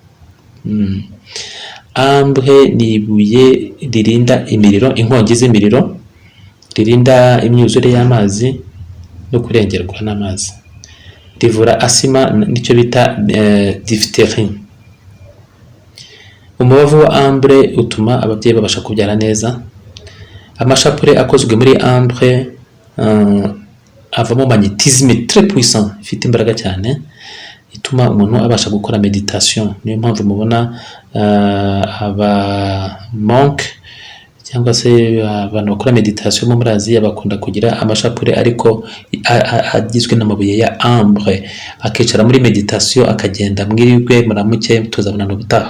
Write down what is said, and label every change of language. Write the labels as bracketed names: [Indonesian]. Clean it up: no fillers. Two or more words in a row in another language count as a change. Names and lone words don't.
[Kinyarwanda] Ambre ni ibuye ririnda imiriro, inkongi z'imiriro, ririnda imyuzure y'amazi no kurengerwa n'amazi, rivura asima nicyo bita diphtérie. Umubavu wa ambre utuma ababyeyi babasha kubyara neza. Amashapure akozwe muri ambre avamo [French] magnétisme très puissant, [Kinyarwanda] ifite imbaraga cyane ituma umuntu abasha gukora meditation. Niyo mpamvu mubona aba monk cyangwa se abantu bakora meditation mu Aziya bakunda kugira amashapure ariko agizwe n'amabuye ya ambre, akicara muri meditation akagenda mwirwe muramuke tuzabonana ubutaha.